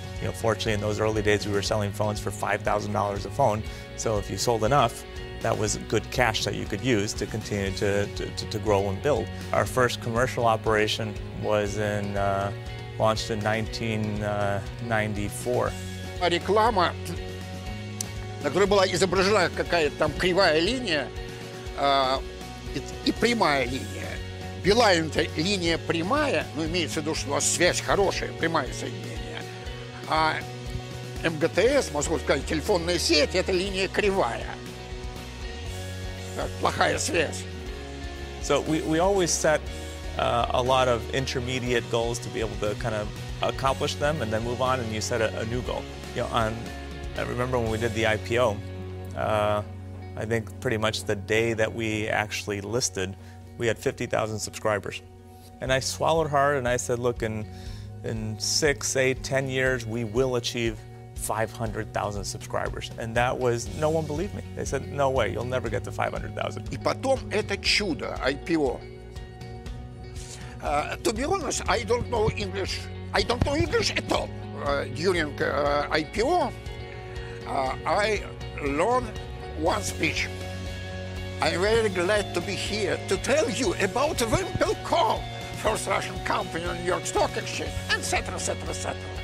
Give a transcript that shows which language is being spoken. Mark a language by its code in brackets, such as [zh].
[en] You know, fortunately, in those early days, we were selling phones for $5,000 a phone. So if you sold enough, that was good cash that you could use to continue to grow and build. Our first commercial operation was launched in 1994. [ru] Реклама, на которой была изображена какая-то там кривая линия и прямая линия. Билайн – это линия прямая, но имеется в виду, что у вас связь хорошая, прямое соединение. А МГТС, можно сказать, телефонная сеть – это линия кривая. Плохая связь. [en] So we always set a lot of intermediate goals to be able to kind of accomplish them and then move on, and you set a new goal. You know, I remember when we did the IPO, I think pretty much the day that we actually listed, we had 50,000 subscribers. And I swallowed hard and I said, look, in 6, 8, 10 years, we will achieve 500,000 subscribers. And that was, no one believed me. They said, no way, you'll never get to 500,000. [ru] И потом это чудо, IPO. [en] To be honest, I don't know English at all. During IPO, I learned one speech. I'm very glad to be here to tell you about Wimpel.com, first Russian company on New York Stock Exchange, etc., etc., etc.